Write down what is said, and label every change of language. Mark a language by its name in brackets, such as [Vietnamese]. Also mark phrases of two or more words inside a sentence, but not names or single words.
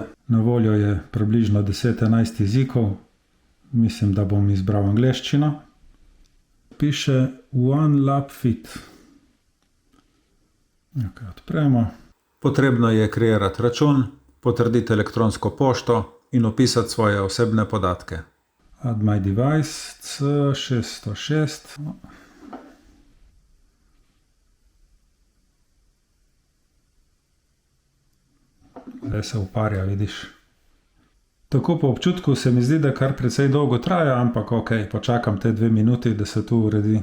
[Slovenian] Na voljo je približno 10-11 jezikov. Mislim, da bom izbral angleščino. Piše One Lap Fit. Odpremo. Potrebno je kreirati račun, potrditi elektronsko pošto in opisati svoje osebne podatke. [English] Add my device C606. [Slovenian] Zdaj se uparja, vidiš. Tako po občutku se mi zdi, da kar precej dolgo traja, ampak ok, počakam te 2 minuti, da se to uredi.